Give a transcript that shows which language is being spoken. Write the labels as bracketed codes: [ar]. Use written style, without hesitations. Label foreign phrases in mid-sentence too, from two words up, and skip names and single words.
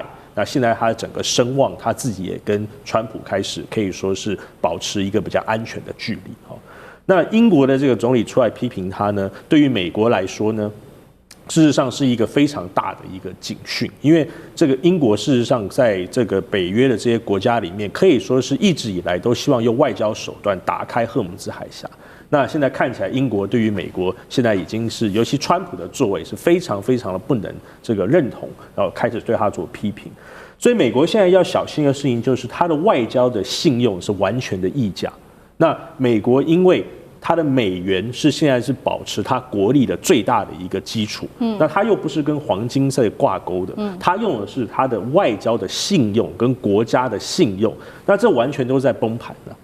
[zh] 那現在他整個聲望，他自己也跟川普開始可以說是保持一個比較安全的距離。那英國的這個總理出來批評他呢，對於美國來說呢， 事實上是一個非常大的一個警訊，因為這個英國事實上在這個北約的這些國家裡面，可以說是一直以來都希望用外交手段打開荷姆茲海峽。那現在看起來，英國对於美國現在已經是，尤其川普的作為是非常非常的不能這個認同，然後開始對他做批評。所以美國現在要小心的事情就是，它的外交的信用是完全的溢價。那美國因為它的美元是现在是保持它國力的最大的一個基礎，那它又不是跟黃金在掛鈎的，它用的是它的外交的信用跟國家的信用，那這完全都在崩盤了。